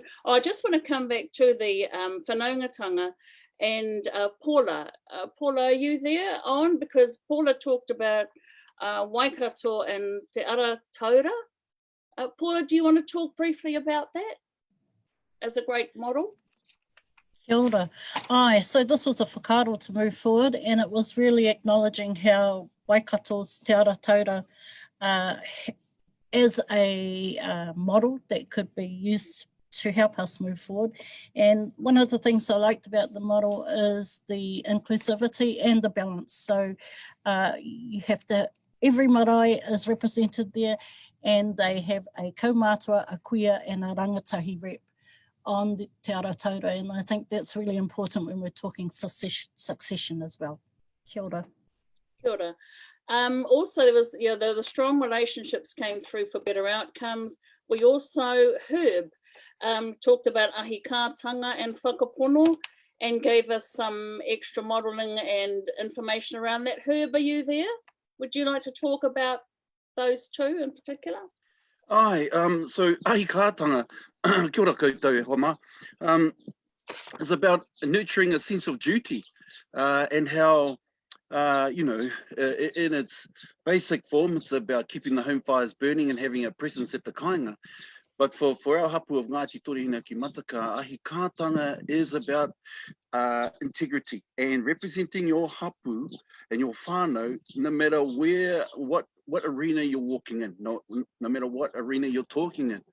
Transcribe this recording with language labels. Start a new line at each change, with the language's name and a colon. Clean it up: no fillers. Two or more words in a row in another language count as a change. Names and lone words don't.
English: I just want to come back to the whanaungatanga and Paula. Paula, are you there on? Because Paula talked about Waikato and Te Ara Taura. Paula, do you want to talk briefly about that as a great model?
Māori: Kia ora.
English: So this was a whakaaro to move forward, and it was really acknowledging how Waikato's Te Ara Taura is a model that could be used to help us move forward. And one of the things I liked about the model is the inclusivity and the balance. So you have every marae is represented there, and they have a kaumātua, a kuia, and a rangatahi rep on the Te Ara Taura, and I think that's really important when we're talking succession as well.
Māori: Kia ora. Kia ora.
English: Also, there was, the strong relationships came through for better outcomes. We also, Herb, talked about ahikātanga and whakapono and gave us some extra modelling and information around that. Herb, are you there? Would you like to talk about those two in particular?
Māori: Aye, so ahikātanga, kia ora koutou homa,
English: is about nurturing a sense of duty and how, in its basic form, it's about keeping the home fires burning and having a presence at the kāinga. But for our hapu of Ngāti Torihina ki Mataka, ahikātanga is about integrity and representing your hapu and your whanau, no matter what arena you're walking in, no matter what arena you're talking in.